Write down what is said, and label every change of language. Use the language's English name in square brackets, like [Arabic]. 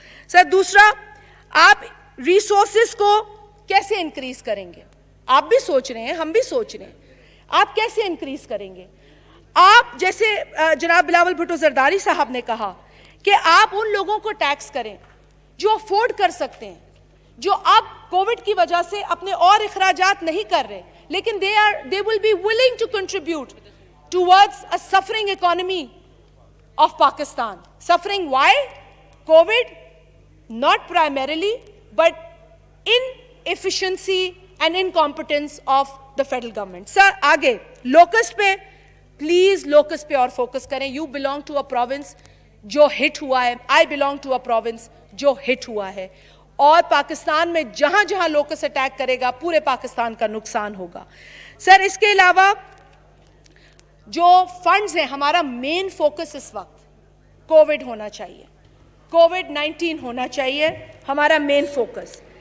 [Urdu] سر دوسرا, آپ ریسورسز کو کیسے انکریز کریں گے؟ آپ بھی سوچ رہے ہیں, ہم بھی سوچ رہے ہیں, آپ کیسے انکریز کریں گے؟ آپ جیسے جناب بلاول بھٹو زرداری صاحب نے کہا کہ آپ ان لوگوں کو ٹیکس کریں جو افورڈ کر سکتے ہیں, جو اب کووڈ کی وجہ سے اپنے اور اخراجات نہیں کر رہے, لیکن [English] they will be willing to contribute towards a suffering economy of Pakistan. Suffering why? COVID, not primarily, but inefficiency and incompetence of the federal government. [Urdu] Sir, آگے locust پہ, please locust پہ اور focus کریں. [English] You belong to a province [Urdu] جو hit ہوا ہے, [English] I belong to a province [Urdu] جو hit ہوا ہے, اور پاکستان میں جہاں جہاں لوکس اٹیک کرے گا پورے پاکستان کا نقصان ہوگا. سر اس کے علاوہ جو فنڈز ہیں, ہمارا مین فوکس اس وقت کووڈ ہونا چاہیے, کووڈ-19 ہونا چاہیے ہمارا مین فوکس.